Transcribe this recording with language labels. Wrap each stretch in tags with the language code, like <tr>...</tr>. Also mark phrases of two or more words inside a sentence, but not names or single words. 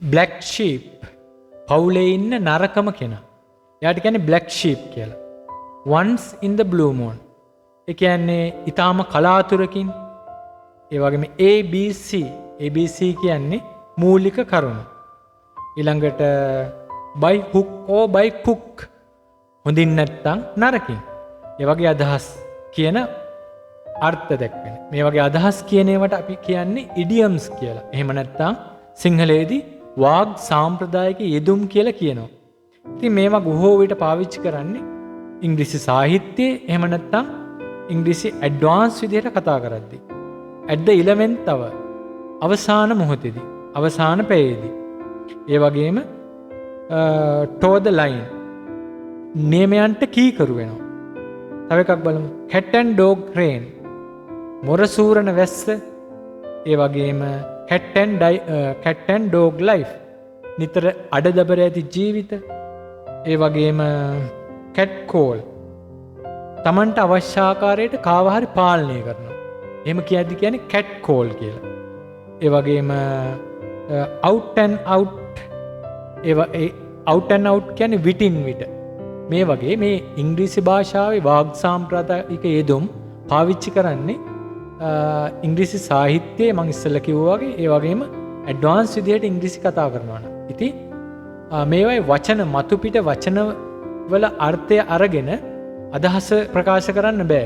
<en>black sheep</en> <si>පවුලේ ඉන්න නරකම කෙනා. එයාට කියන්නේ</si> <en>black sheep</en> <si>කියලා.</si> <en>once in the blue moon.</en> <si>ඒ කියන්නේ ඊටාම කලාතුරකින් ඒ වගේම ABC ABC කියන්නේ මූලික කරුණු. ඊළඟට</si> <en>by hook or by crook</en> <si>හොඳින් නැත්තම් නරකින්. ඒ වගේ අදහස් කියන අර්ථ දැක්වෙන. මේ වගේ අදහස් කියන ඒවාට අපි කියන්නේ idioms කියලා. එහෙම නැත්තම් සිංහලයේදී වාග් සාම්ප්‍රදායික යෙදුම් කියලා කියනවා. ඉතින් මේවා බොහෝ විට පාවිච්චි කරන්නේ ඉංග්‍රීසි සාහිත්‍යයේ එහෙම නැත්තම් ඉංග්‍රීසි ඇඩ්වාන්ස් විදිහට කතා කරද්දී.</si> <en>at the 11th hour</en> <si>අවසාන මොහොතේදී අවසාන පැයේදී. ඒ වගේම</si> <en>toe the line</en> <si>නියමයන්ට කීකරු වෙනවා. තව එකක් බලමු.</si> <en>cat and dog rain</en> <si>මොරසූරන වැස්ස. ඒ වගේම</si> <en>cat and dog life</en> <si>නිතර අඩදබර ඇති ජීවිත. ඒ වගේම</si> <en>cat call</en> <si>තමන්ට අවශ්‍ය ආකාරයට කාව හරි පාලනය කරනවා. එහෙම කියද්දි කියන්නේ</si> <en>cat call</en> <si>කියලා. ඒ වගේම</si> <en>out and out out and out</en> <si>කියන්නේ විටින් විට. මේ වගේ මේ ඉංග්‍රීසි භාෂාවේ වාග් සාම්ප්‍රදායික යෙදුම් පාවිච්චි කරන්නේ ඉංග්‍රීසි සාහිත්‍යයේ මම ඉස්සෙල්ලා කිව්වා වගේ ඒ වගේම ඇඩ්වාන්ස් විදිහට ඉංග්‍රීසි කතා කරනවා නම්. ඉතින් මේවායේ වචන මතු පිට වචන වල අර්ථය අරගෙන අදහස ප්‍රකාශ කරන්න බෑ.</si>